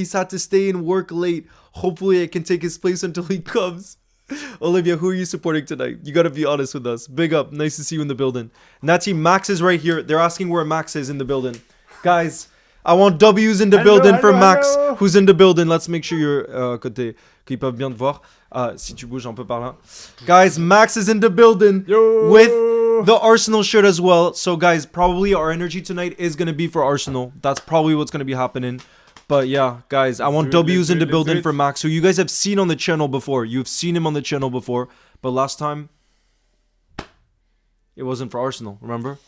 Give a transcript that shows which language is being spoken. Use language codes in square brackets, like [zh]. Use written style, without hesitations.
[en] He's had to stay and work late. Hopefully I can take his place until he comes. Olivia, who are you supporting tonight? You gotta be honest with us. Big up. Nice to see you in the building. Nati, Max is right here. They're asking where Max is in the building. Guys, I want W's in the building for Max, who's in the building. Let's make sure you're [fr] côté, qu'ils peuvent bien te voir. Si tu bouges un peu par là. [en] Guys, Max is in the building with the Arsenal shirt as well. So guys, probably our energy tonight is going to be for Arsenal. That's probably what's going to be happening. But yeah, guys, I want W's in the building for Max, who you guys have seen on the channel before. You've seen him on the channel before. But last time, it wasn't for Arsenal, remember?